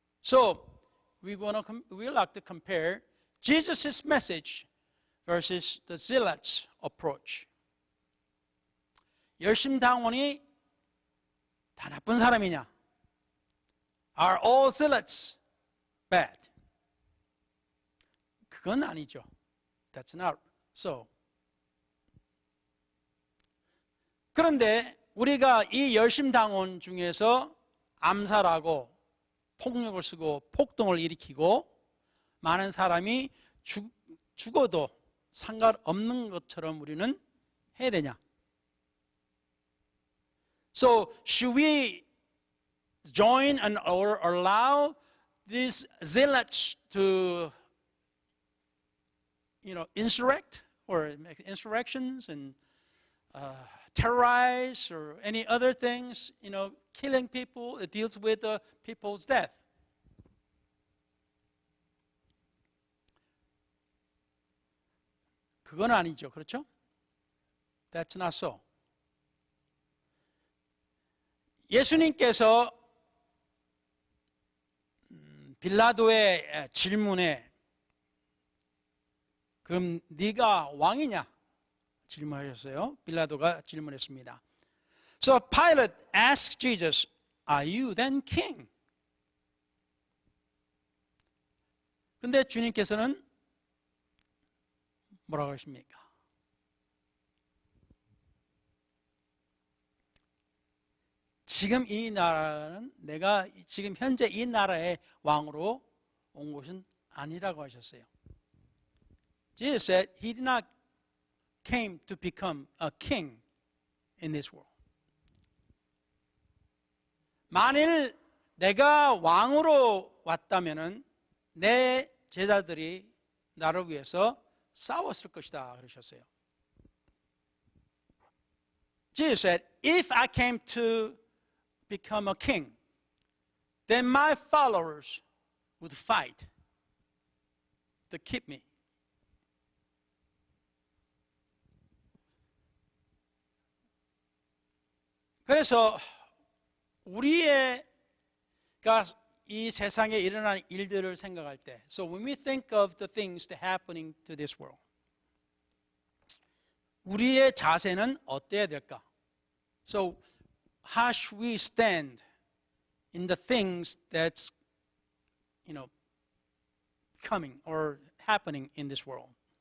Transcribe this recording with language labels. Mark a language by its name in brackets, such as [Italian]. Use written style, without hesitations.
[English] So we like to compare Jesus' message versus the zealots' approach. [Korean] 열심당원이 다 나쁜 사람이냐? [English] Are all zealots bad? [Korean] 그건 아니죠. [English] That's not so. [Korean] 그런데 우리가 이 열심당원 중에서 암살하고 폭력을 쓰고 폭동을 일으키고 많은 사람이 죽어도 상관없는 것처럼 우리는 해야 되냐? [English] So should we join or allow these zealots to, insurrect or make insurrections and terrorize or any other things, killing people? It deals with people's death. [Korean] 그건 아니죠. 그렇죠? [English] That's not so. [Korean] 예수님께서 빌라도의 질문에 그럼 네가 왕이냐? 질문하셨어요. 빌라도가 질문했습니다. [English] So Pilate asked Jesus, Are you then king? [Korean] 근데 주님께서는 뭐라고 하십니까? 지금 이 나라는 내가 지금 현재 이 나라의 왕으로 온 것은 아니라고 하셨어요. [English] Jesus said he did not came to become a king in this world. [Korean] 만일 내가 왕으로 왔다면은 내 제자들이 나를 위해서 싸웠을 것이다 그러셨어요. [English] Jesus said, if I came to become a king, then my followers would fight to keep me. [Korean] 그래서 우리가 이 세상에 일어나는 일들을 생각할 때, [English] so when we think of the things that happening to this world, [Korean] 우리의 자세는 어때야 될까? [English] So how should we stand in the things that's, coming or happening in this world?